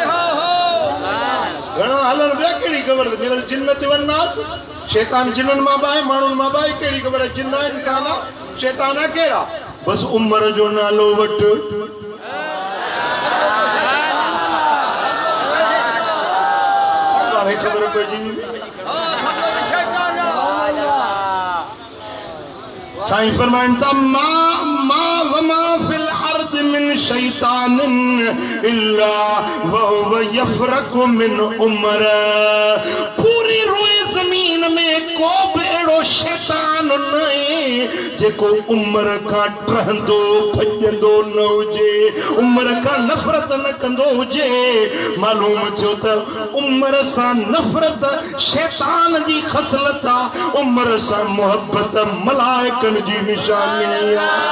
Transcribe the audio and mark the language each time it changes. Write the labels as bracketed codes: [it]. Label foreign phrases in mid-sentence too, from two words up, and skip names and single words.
[sd] घणा हलनि ॿिया कहिड़ी ख़बर मिलल जिन ते वञास शैतान जिननि मां बि आहे माण्हुनि मां बि आहे कहिड़ी ख़बर आहे जिन आहे इंसान आहे शैतान आहे कहिड़ा बसि उमिरि जो नालो वठि ख़बर पइजी साईं फरमाइनि था [ar] وما في الأرض من شيطان إلا وهو يفرق من عمر [sd] पूरी रुई ज़मीन में को बि अहिड़ो शैतान न आहे जेको उमिरि खां टहंदो भॼंदो न हुजे उमिरि खां नफ़रत न कंदो हुजे मालूम थियो त उमिरि सां नफ़रत शैतान जी ख़सलत आहे उमिरि सां मुहबत मलाइकनि जी निशानी आहे